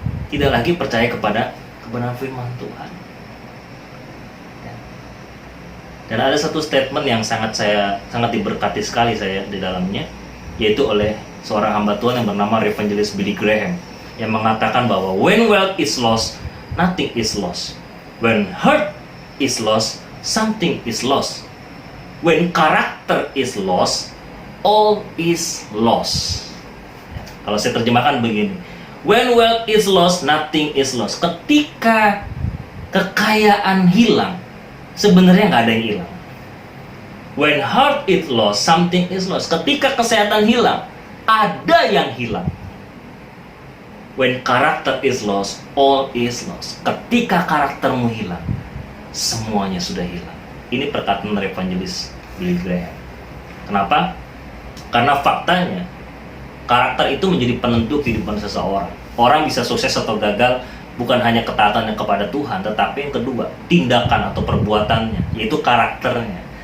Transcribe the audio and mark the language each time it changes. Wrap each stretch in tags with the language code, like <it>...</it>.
<id>Tidak lagi percaya kepada kebenaran firman Tuhan. Dan ada satu statement yang sangat diberkati sekali saya di dalamnya, yaitu oleh seorang hamba Tuhan yang bernama Evangelist Billy Graham, yang mengatakan bahwa</id> <en>when wealth is lost,</en> <id>nothing is lost.</id> <en>When heart is lost, something is lost. When character is lost, all is lost.</en> <id>Kalau saya terjemahkan begini,</id> <en>when wealth is lost, nothing is lost.</en> <id>Ketika kekayaan hilang, sebenarnya nggak ada yang hilang.</id> <en>When health is lost, something is lost.</en> <id>Ketika kesehatan hilang, ada yang hilang.</id> <en>When character is lost, all is lost.</en> <id>Ketika karaktermu hilang, semuanya sudah hilang. Ini perkataan dari evangelis Billy Graham. Kenapa? Karena faktanya, karakter itu menjadi penentu kehidupan seseorang. Orang bisa sukses atau gagal bukan hanya ketaatannya kepada Tuhan, tetapi yang kedua, tindakan atau perbuatannya, yaitu karakternya.</id>